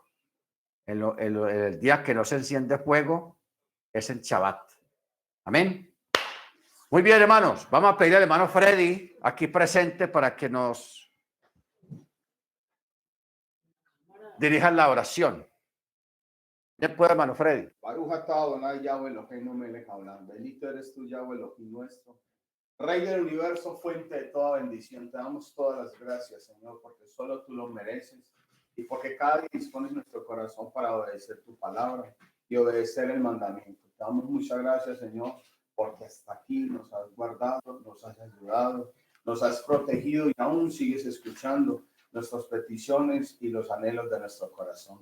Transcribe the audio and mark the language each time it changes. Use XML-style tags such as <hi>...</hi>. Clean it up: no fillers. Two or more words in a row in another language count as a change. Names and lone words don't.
<es>El día que no se enciende fuego es el Shabbat. Amén. Muy bien, hermanos. Vamos a pedir al hermano Freddy aquí presente para que nos dirija la oración. Bien, pues, hermano Freddy.</es> <he>ברוך אתה אדני יהוה אלהינו מלך העולם.</he> <es>Bendito eres tú, Yahweh Elohim nuestro, Rey del universo, fuente de toda bendición. Te damos todas las gracias, Señor, porque solo tú lo mereces y porque cada día dispones nuestro corazón para obedecer tu palabra y obedecer el mandamiento. Te damos muchas gracias, Señor, porque hasta aquí nos has guardado, nos has ayudado, nos has protegido y aún sigues escuchando nuestras peticiones y los anhelos de nuestro corazón.</es>